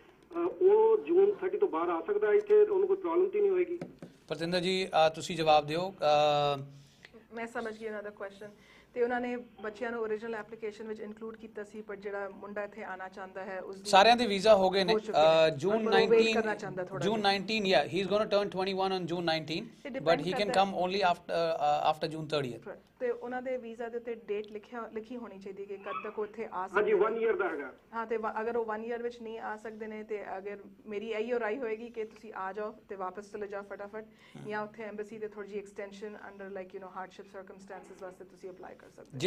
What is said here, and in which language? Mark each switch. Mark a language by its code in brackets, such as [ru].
[pa] ਉਹ ਜੂਨ 30 ਤੋਂ ਬਾਹਰ ਆ ਸਕਦਾ ਇੱਥੇ ਉਹਨੂੰ ਕੋਈ ਪ੍ਰੋਬਲਮ ਤਾਂ ਨਹੀਂ ਹੋਏਗੀ? ਪ੍ਰਤਿੰਦਰ ਜੀ ਤੁਸੀਂ ਜਵਾਬ ਦਿਓ। ਮੈਂ ਸਮਝ ਗਈ ਉਹਨਾਂ ਦਾ ਕੁਐਸਚਨ ਤੇ ਉਹਨਾਂ ਨੇ ਬੱਚਿਆਂ ਨੂੰ ਓਰੀਜਨਲ ਐਪਲੀਕੇਸ਼ਨ ਵਿੱਚ ਇਨਕਲੂਡ ਕੀਤਾ ਸੀ ਪਰ ਜਿਹੜਾ ਮੁੰਡਾ ਇੱਥੇ ਆਣਾ ਚਾਹੁੰਦਾ ਹੈ ਉਸ ਦੀ ਸਾਰਿਆਂ ਦੇ ਵੀਜ਼ਾ ਹੋ ਗਏ ਨੇ ਜੂਨ ਪਰ ਉਹ wait 19 ਕਰਨਾ ਚਾਹੁੰਦਾ ਥੋੜ੍ਹਾ [en] June 19 yeah he's going to turn 21 on June 19 but he can come only after June 30th [pa] ਤੇ ਉਹਨਾਂ ਦੇ ਵੀਜ਼ਾ ਦੇ ਉੱਤੇ ਡੇਟ ਲਿਖੀ ਹੋਣੀ ਚਾਹੀਦੀ ਕਿ ਕਦ ਤੱਕ ਉੱਥੇ ਆ ਹਾਂਜੀ ਸਕਦੇ 1 ਇਅਰ ਦਾ ਹੈਗਾ। ਹਾਂ ਤੇ ਅਗਰ ਉਹ 1 ਇਅਰ ਵਿੱਚ ਨਹੀਂ ਆ ਸਕਦੇ ਨੇ ਤੇ ਅਗਰ ਮੇਰੀ ਇਹੀ ਰਾਏ ਹੋਏਗੀ ਕਿ ਤੁਸੀਂ ਆ ਜਾਓ ਤੇ ਵਾਪਸ ਚਲੇ ਜਾਓ ਫਟਾਫਟ ਜਾਂ ਉੱਥੇ ਐਮਬੈਸੀ ਦੇ ਥੋੜੀ ਜਿਹੀ extension under like hardship circumstances ਵਾਸਤੇ ਤੁਸੀਂ ਅਪਲਾਈ ਕਰ ਸਕਦੇ